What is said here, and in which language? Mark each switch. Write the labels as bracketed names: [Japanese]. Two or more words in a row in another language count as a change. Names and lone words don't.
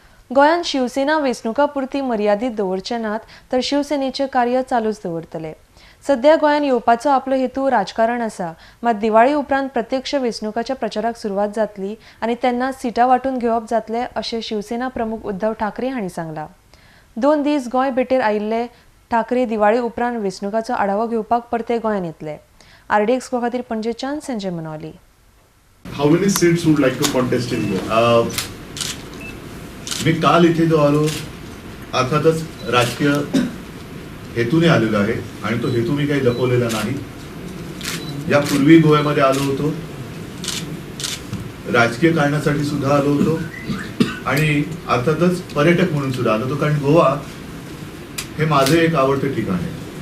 [Konkani] गोंयांत शिवसेना वेंचणुका पुरती मर्यादीत दवरचे नात तर शिवसेनेचे कार्य चालूच दवरतले। सध्या गोंयांत येवपाचो आपलो हेतू राजकारण आसा, मात दिवाळी उपरांत प्रत्यक्ष वेंचणुकाच्या प्रचाराक सुरवात जातली आनी तेन्ना सिटां वांटून घेवप जातले अशें शिवसेना प्रमुख उद्धव ठाकरे हांणी सांगलां। 2 दीस गोंय भेटेर आयिल्ले ठाकरे दिवाळी उपरांत वेंचणुकाचो आढावो घेवपाक परते गोंयांत येतले। RD एक्सपो खातीर पणजेच्यान संजय मनोली। [English] How many seats would like to contest in Goa? [Marathi] मी काल इथे जो आलो अर्थातच राजकीय हेतूने आलेलो आहे आणि तो हेतू मी काही लपवलेला नाही। यापूर्वी गोव्यामध्ये आलो होतो, राजकीय कारणासाठी सुद्धा आलो होतो आणि अर्थातच पर्यटक म्हणून सुद्धा आलो होतो, कारण गोवा हे माझे एक आवडते ठिकाण आहे।